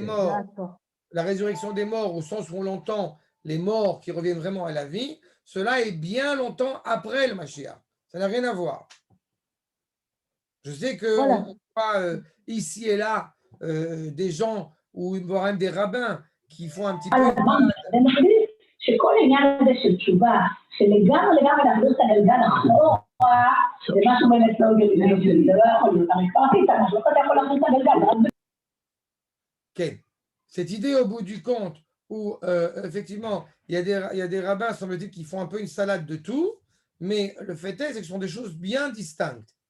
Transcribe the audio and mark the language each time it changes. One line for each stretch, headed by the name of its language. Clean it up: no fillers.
French: morts, la résurrection des morts, au sens où on l'entend, les morts qui reviennent vraiment à la vie, cela est bien longtemps après le Mashiach. Ça n'a rien à voir. Je sais qu'on Voilà. voit ici et là des gens ou même des rabbins qui font un petit peu...
Hebrew: שכל העניין הזה של תשובה, שלגמרי להכניס את הגלגל אחורה, זה משהו באמת לא הגיוני, זה לא יכול להיות, הרי כבר עשית משהו, אתה יכול להכניס את הגלגל. Okay.
French: Cette idée au bout du compte, où effectivement, il y a des rabbins, semble-t-il, qui font un peu une salade de tout, mais le fait est, c'est que ce sont des choses bien distinctes.